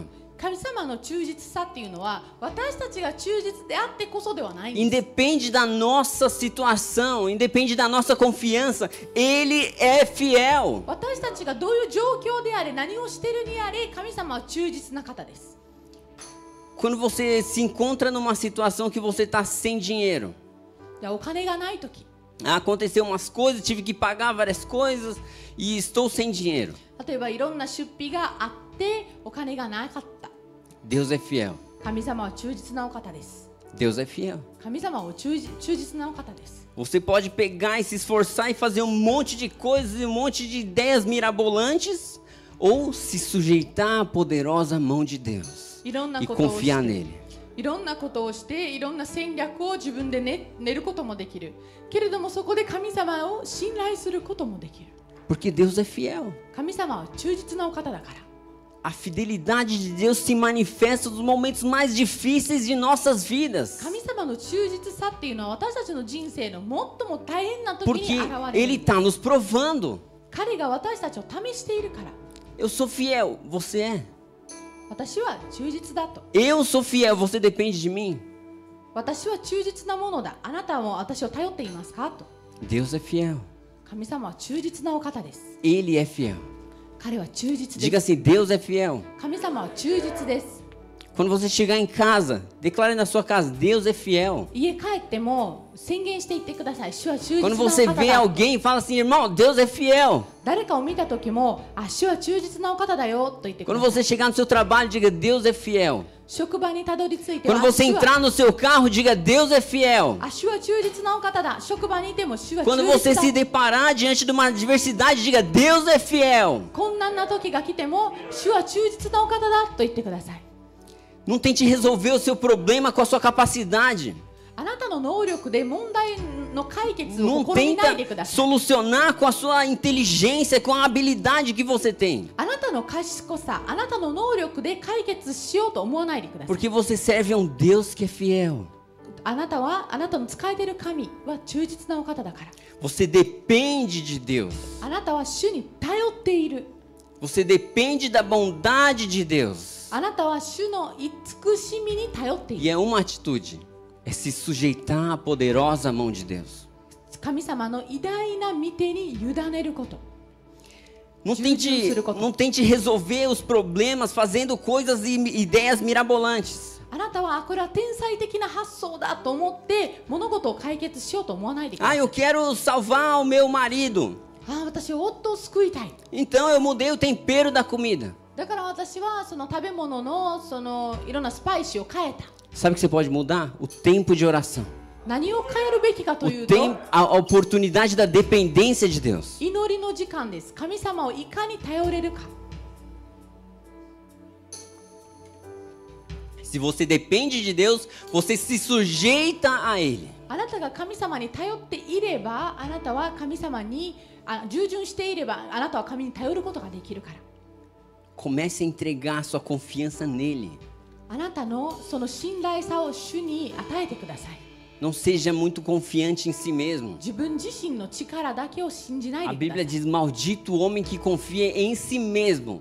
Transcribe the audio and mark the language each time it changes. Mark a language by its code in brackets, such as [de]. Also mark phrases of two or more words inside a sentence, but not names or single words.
[ja] 神様の忠実さっていうのは私たちが忠実であってこそではないんです。 [pt] Independe da nossa situação, independe da nossa confiança. Ele é fiel. [ja] 私たちがどういう状況であれ何をしているにあれ神様は忠実な方です。 [pt] Quando você se encontra numa situação que você está sem dinheiro, [ja] じゃあお金がない時、 [pt] aconteceu umas coisas, tive que pagar várias coisas e estou sem dinheiro. [ja] 例えばいろんな出費があってお金がなかった。 [pt] Deus é fiel. [ja] 神様は忠実なお方です。 [pt] Deus é fiel. [ja] 神様は忠実なお方です。 [pt] Você pode pegar e se esforçar e fazer um monte de coisas, um monte de ideias mirabolantes, ou se sujeitar à poderosa mão de Deus [ja] いろんな [pt] e [ja] ことをして [pt] confiar nele. [ja] いろんなことをしていろんな戦略を自分で練ることもできるけれどもそこで神様を信頼することもできる。 [pt] Porque Deus é fiel. [ja] 神様は忠実なお方だから。 [pt] A fidelidade de Deus se manifesta nos momentos mais difíceis de nossas vidas. [ja] 神様の忠実さっていうのは私たちの人生の最も大変な時 [pt] Porque [ja] に現れ [pt] Ele [ja] る。 [pt] está nos provando. [ja] 彼が私たちを試しているから。 [pt] Eu sou fiel, você é. [ja] 私は忠実だと。 [pt] Eu sou fiel, você depende de mim. [ja] 私は忠実なものだ。あなたも私を頼っていますかと。 [pt] Deus é fiel. [ja] 神様は忠実なお方です。 [pt] Ele é fiel. [ja] 彼は忠実 [pt] Diga [ja] です。 [pt] assim: Deus é fiel. [ja] 神様は忠実です。 [pt] Quando você chegar em casa, declare na sua casa, Deus é fiel. [ja] 家帰っても宣言していってください。主は忠実な [pt] Quando [ja] お [pt] você [ja] 方 [pt] vê [ja] だ。 [pt] alguém, fala assim, irmão, Deus é fiel. [ja] 誰かを見た時も、主は忠実なお方だよと言ってく [pt] Quando [ja] ださい。 [pt] você chegar no seu trabalho, diga, Deus é fiel. [ja] 職場にたどり着いて [pt] Quando você entrar no seu carro, diga, Deus é fiel. [ja] 主は忠実なお方だ。職場にいても主は忠 [pt] Quando você [ja] 実だ。 [pt] se deparar diante de uma adversidade, diga, Deus é fiel. [ja] 困難な時が来ても、主は忠実なお方だと言ってください。 [pt] Não tente resolver o seu problema com a sua capacidade. [ja] あなたの能力で問題の解決を [pt] Não [ja] 試みないで [pt] tenta [ja] ください。 [pt] solucionar com a sua inteligência, com a habilidade que você tem. [ja] あなたの賢さ、あなたの能力で解決しようと思わないでください。 [pt] Porque você serve a um Deus que é fiel. [ja] あなたの使えている神は忠実なお方だから。 [pt] Você depende de Deus. [ja] あなたは主に頼っている。 [pt] Você depende da bondade de Deus. [ja] あなたは主の慈しみに頼ってい [pt] E [ja] る。 [pt] é uma atitude, é se sujeitar à poderosa mão de Deus. [ja] 神様の偉大な御手に委ねること。 [pt] Não tente resolver os problemas fazendo coisas e ideias mirabolantes. [ja] あなたはこれは天才的な発想だと思って物事を解決しようと思わないでくださ [pt] Ah, [ja] い。 [pt] eu quero salvar o meu marido. [ja] 私は夫を救いたい。 [pt] Então eu mudei o tempero da comida. [ja] だから私はその食べ物のいろんなスパイスを変えた。 [pt] Sabe o que você pode mudar? O tempo de oração. [ja] 何を変えるべきかという [pt] O [ja] と、 [pt] a oportunidade da dependência de Deus. [ja] 祈りの時間です。神様をいかに頼れるか。 [pt] Se você depende de Deus, você se sujeita a Ele. [ja] あなたが神様に頼っていれば、あなたは神様に従順していれば、あなたは神に頼ることができるから。 [pt] Comece a entregar sua confiança nele. [ja] あなたのその信頼さを主に与えてください。 [pt] Não seja muito confiante em si mesmo. [ja] 自分自身の力だけを信じない [pt] A [ja] でくだ [pt] Bíblia [ja] さい。 [pt] diz: maldito o homem que confia em si mesmo.